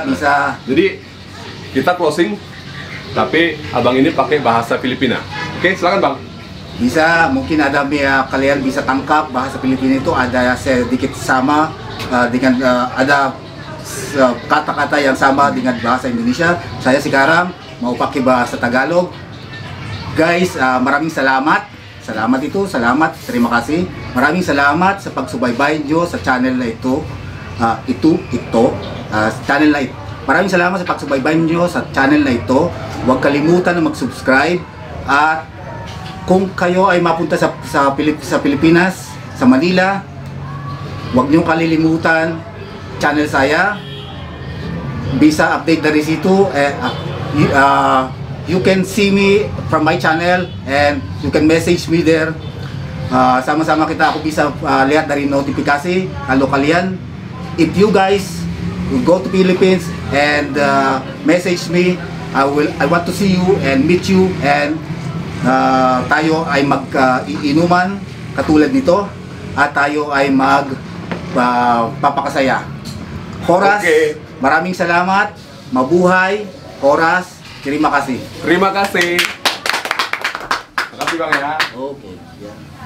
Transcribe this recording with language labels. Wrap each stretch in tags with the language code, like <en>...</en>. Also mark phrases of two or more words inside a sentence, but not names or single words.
<id>Jadi kita closing tapi abang ini pakai bahasa Filipina. Oke, silakan bang. Bisa, mungkin ada kalian bisa tangkap bahasa Filipina itu ada sedikit sama dengan ada kata-kata yang sama dengan bahasa Indonesia. Saya sekarang mau pakai bahasa Tagalog.</id> <tl>Guys, maraming salamat. Salamat,</tl> <id>terima kasih.</id> <tl>Maraming salamat sa pagsubaybay nyo sa channel na ito. Channel na ito. Maraming salamat sa pagsubaybay nyo sa channel na ito. Huwag kalimutan na mag-subscribe. At kung kayo ay mapunta sa Pilipinas, sa Manila, huwag nyo kalilimutan channel saya.</tl> <id>Bisa update dari situ.</id> <en>you can see me from my channel and you can message me there.</en> <id>Sama-sama kita ako bisa lihat dari notifikasi kalau kalian.</id> <en>If you guys will go to Philippines and message me, I want to see you and meet you, and</en> <tl>tayo ay mag-iinuman katulad nito at tayo ay papakasaya. Horas, maraming salamat, mabuhay, Horas,</tl> <id>terima kasih. Terima kasih. Terima kasih Bang ya.</id> <en>Okay. Yeah.</en>